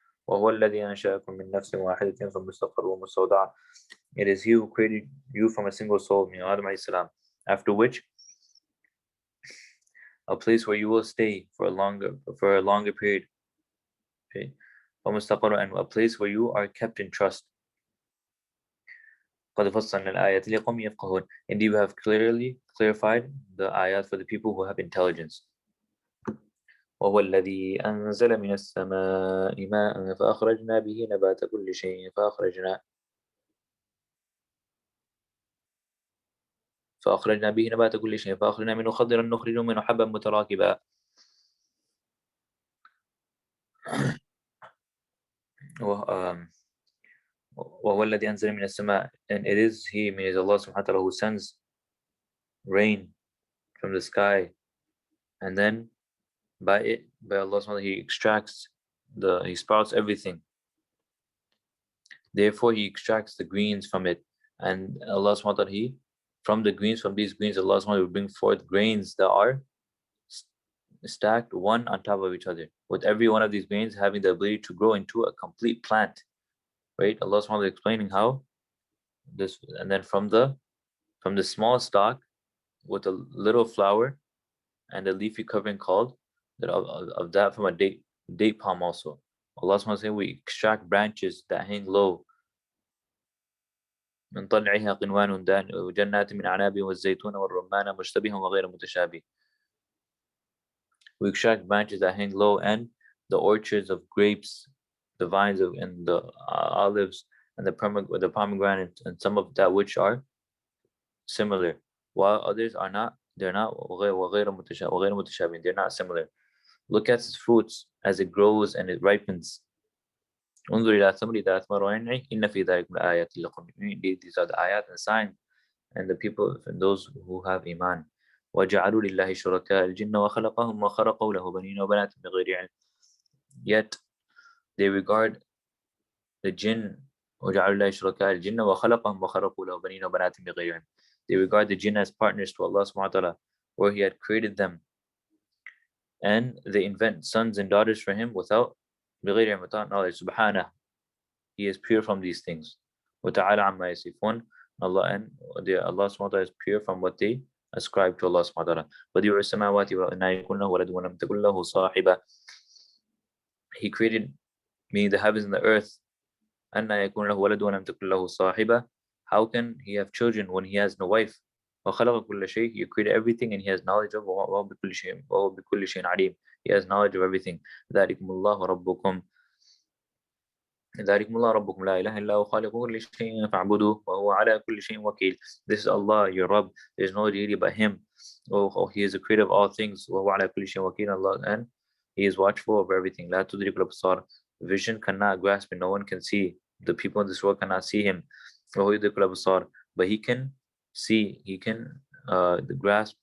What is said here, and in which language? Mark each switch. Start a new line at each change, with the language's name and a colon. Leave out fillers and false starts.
English: It is He who created you from a single soul, Adam alayhi salam, after which a place where you will stay for a longer period. Okay. And a place where you are kept in trust. Indeed, we have clearly clarified the ayat for the people who have intelligence.
Arabic: وهو الذي أنزل من السماء ماء فأخرجنا به نبات كل شيء فأخرجنا به نبات كل شيء فأخرجنا منه خضرا نخرج منه حبا متراكبا. وهو الذي أنزل من السماء,
English: and it is He, means Allah subhanahu wa ta'ala, who sends rain from the sky, and then by Allah subhanahu wa ta'ala, He extracts He sprouts everything. Therefore He extracts the greens from it, and Allah subhanahu wa ta'ala, from these greens, Allah subhanahu wa ta'ala will bring forth grains that are stacked one on top of each other, with every one of these grains having the ability to grow into a complete plant. Right? Allah subhanahu wa ta'ala explaining how this, and then from the small stalk with a little flower and a leafy covering called of that from a date palm also. Allah subhanahu wa ta'ala saying we extract branches that hang low.
Arabic: من طلعها قنوان دان وجنات من أعناب والزيتون والرمان مشتبه وغير متشابه.
English: We extract branches that hang low and the orchards of grapes, the vines and the olives and the pomegranate, and some of that which are similar, while others are not. They're not. They're not similar. Look at its fruits as it grows and it ripens.
Arabic: انظر إلى ثمر إذا أثمر وينعي إن في ذلك لآيات لقوم يؤمنون.
English: These are the ayat and signs and the people and those who have iman.
Arabic: وجعلوا لله شركاء الجن وخلقهم وخرقوا له بنين وبنات بغير علم.
English: Yet they regard the jinn
Arabic: وجعلوا لله شركاء الجن وخلقهم وخرقوا له بنين وبنات بغير علم.
English: They regard the jinn as partners to Allah subhanahu wa ta'ala, where He had created them, and they invent sons and daughters for Him without
Arabic: بغير علم,
English: without knowledge. Subhanah, He is pure from these things.
Arabic: وتعالى عما يصفون.
English: Allah and Allah subhanahu wa ta'ala is pure from what they ascribe to Allah subhanahu wa ta'ala.
Arabic: بديع السماوات والأرض يكون له ولد ولم تكن له صاحبة.
English: He created, meaning the heavens and the earth.
Arabic: أن يكون له ولد ولم تكن له صاحبة.
English: How can he have children when he has no wife?
Arabic: وخلق كل شيء.
English: He created everything and he has knowledge of
Arabic: وهو بكل شيء عليم.
English: He has knowledge of everything.
Arabic: ذلكم الله ربكم ذلكم الله ربكم لا إله إلا هو خالق كل شيء فاعبدوه وهو على كل شيء وكيل.
English: This is Allah, your Rabb. There is no deity but Him. He is the creator of all things.
Arabic: وهو على كل شيء وكيل.
English: Allah, and He is watchful over everything.
Arabic: لا تدرك الأبصار.
English: Vision cannot grasp and no one can see. The people in this world cannot see Him.
Arabic: وهو يدرك الأبصار.
English: But He can see. He can grasp.